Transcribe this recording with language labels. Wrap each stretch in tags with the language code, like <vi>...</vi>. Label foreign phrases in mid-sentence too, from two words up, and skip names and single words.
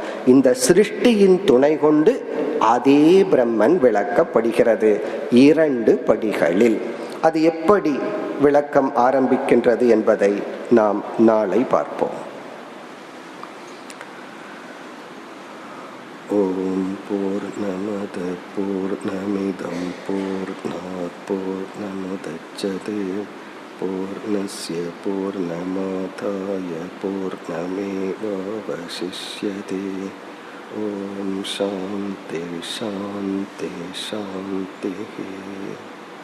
<ta>இந்த சிருஷ்டியின் துணை கொண்டு அதே பிரம்மன் விளக்கப்படுகிறது 2 படிகளில். அது எப்படி விளக்கம் ஆரம்பிக்கின்றது என்பதை நாம் நாளை பார்ப்போம்.</ta> <sa>ॐ पूर्णमद पूर्णमिदं पूर्णात् पूर्णमुदच्यते पूर्णस्य पूर्णमादाय पूर्णमेवावशिष्यते. ॐ शान्ति शान्ति शान्ति.</sa>